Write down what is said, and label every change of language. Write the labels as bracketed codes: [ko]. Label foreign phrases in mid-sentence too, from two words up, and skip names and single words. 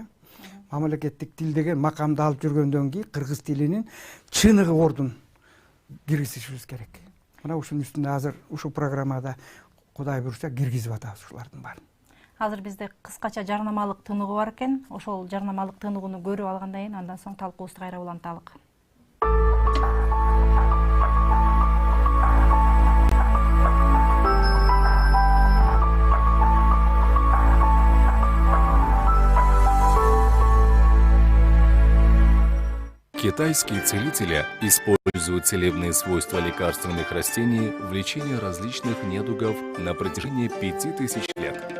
[ky] Мамлекеттик тил деген макамды алып жүргөндөн кийин кыргыз тилинин чыныгы ордун киргизишибиз керек. Мына ушунун үстүндө азыр ушул программада Кудай буйрса киргизип атабыз ушулардын баарын. Азыр бизде кыскача жарнамалык тыныгы бар экен. Ошол жарнамалык тыныгыны көрүп алгандан кийин андан соң талкуубузду кайра уланталык. [ru] Китайские целители используют целебные свойства лекарственных растений в лечении различных недугов на протяжении 5000 лет.